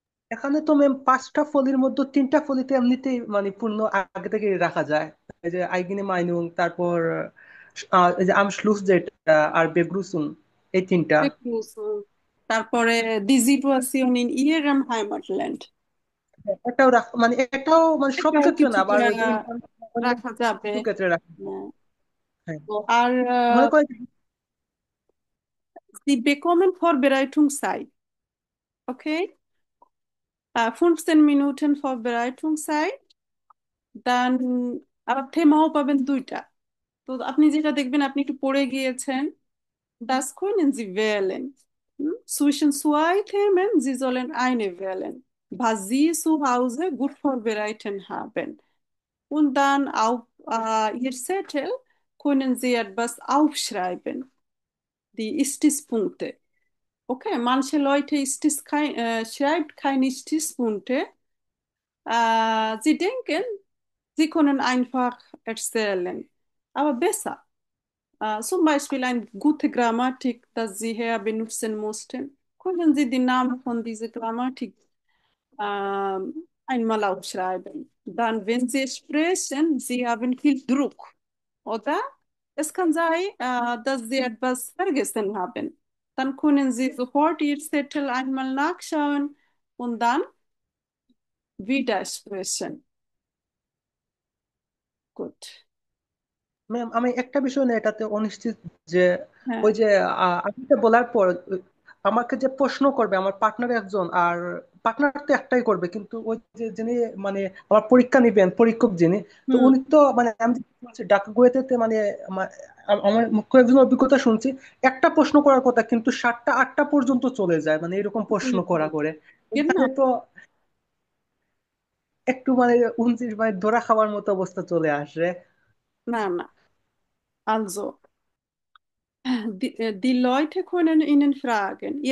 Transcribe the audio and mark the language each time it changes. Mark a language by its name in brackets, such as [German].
[Bangla] এখানে তো ম্যাম 5টা ফলির মধ্যে 3টা ফলিতে এমনিতেই মানে পূর্ণ আগে থেকে রাখা যায়। এই যে আইগিনে মাইনুং, তারপর এই যে আমশ্লুস যেটা, আর বেগ্রুসুন, এই 3টা। [German] begrüßen. তারপরে die Situation in Ihrem Heimatland. [Bangla] এটাও মানে এটাও মানে সব এটাও ক্ষেত্রে না, আবার কিছুটা ওই যে অন্য রাখা যাবে। কিছু ক্ষেত্রে রাখা যায়। হ্যাঁ। হ্যাঁ, তো আর মনে করেন [German] Sie bekommen Vorbereitungszeit. Okay? 15 Minuten Vorbereitungszeit. [Bangla] Dann আবার থেমাও পাবেন দুইটা। তো আপনি যেটা দেখবেন আপনি একটু পড়ে গিয়েছেন, [German] das können Sie wählen. Zwischen zwei Themen, Sie sollen eine wählen, was Sie zu Hause gut vorbereiten haben. Und dann auf Ihr Zettel können Sie etwas aufschreiben, die Stichpunkte. Okay, manche Leute schreibt keine Stichpunkte. Sie denken, sie können einfach erzählen, aber besser. Zum Beispiel eine gute Grammatik, das Sie hier benutzen mussten. Können Sie den Namen von dieser Grammatik einmal aufschreiben? Dann, wenn Sie sprechen, Sie haben viel Druck, oder? Es kann sein, dass Sie etwas vergessen haben. Dann können Sie sofort Ihr Zettel einmal nachschauen und dann wieder sprechen. Gut. [Bangla] Ma'am আমি একটা বিষয় না এটাতে অনিশ্চিত যে হ্যাঁ, ওই যে আমি এটা বলার পর আমাকে যে প্রশ্ন করবে আমার পার্টনার একজন, আর পার্টনার তো একটাই করবে, কিন্তু ওই যে যিনি মানে আমার পরীক্ষা নিবেন পরীক্ষক যিনি, তো হুম, উনি তো মানে আমি যে শুনছি ডাকগুয়েতে মানে আমার মুখ্য একজন অভিজ্ঞতা শুনছি, একটা প্রশ্ন করার কথা কিন্তু 7টা 8টা পর্যন্ত চলে যায়, মানে এরকম প্রশ্ন হুম, করা হুম। করে। [German] Genau. [Bangla] এখানে তো একটু মানে 29 মানে ধরা খাওয়ার মতো অবস্থা চলে আসে। [German] Na, na. Also, die Leute können Ihnen fragen.